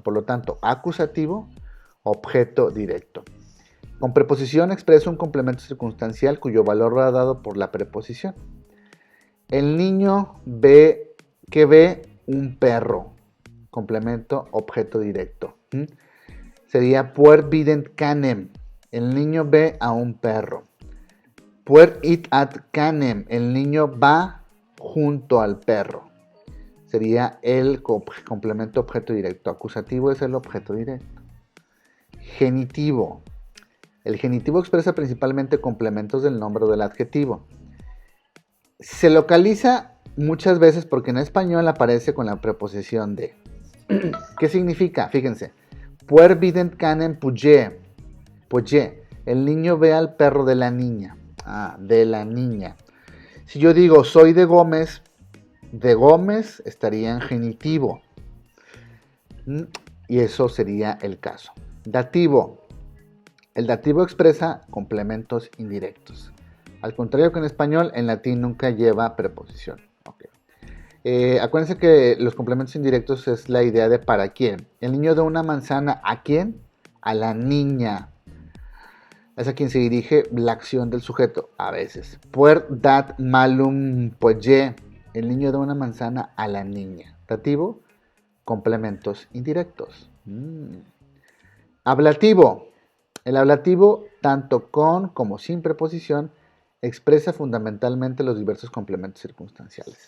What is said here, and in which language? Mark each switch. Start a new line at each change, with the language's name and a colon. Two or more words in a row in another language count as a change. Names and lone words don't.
Spanish: Por lo tanto, acusativo, objeto directo. Con preposición expresa un complemento circunstancial cuyo valor va dado por la preposición. El niño ve un perro. Complemento objeto directo.
Latin: Sería puer vident canem.
Spanish: El niño ve a un perro.
Latin: Puer it ad canem.
Spanish: El niño va junto al perro. Sería el complemento objeto directo. Acusativo es el objeto directo. Genitivo. El genitivo expresa principalmente complementos del nombre o del adjetivo. Se localiza muchas veces porque en español aparece con la preposición de. ¿Qué significa? Fíjense.
Latin: Puer vident canem puye. Puye.
Spanish: El niño ve al perro de la niña. De la niña. Si yo digo soy de Gómez estaría en genitivo. Y eso sería el caso. Dativo. El dativo expresa complementos indirectos. Al contrario que en español, en latín nunca lleva preposición. Okay. Acuérdense que los complementos indirectos es la idea de para quién. El niño da una manzana, ¿a quién? A la niña. Es a quien se dirige la acción del sujeto, a veces.
Latin: Puer dat malum poye.
Spanish: El niño da una manzana a la niña. Dativo, complementos indirectos. Ablativo. El ablativo, tanto con como sin preposición, expresa fundamentalmente los diversos complementos circunstanciales.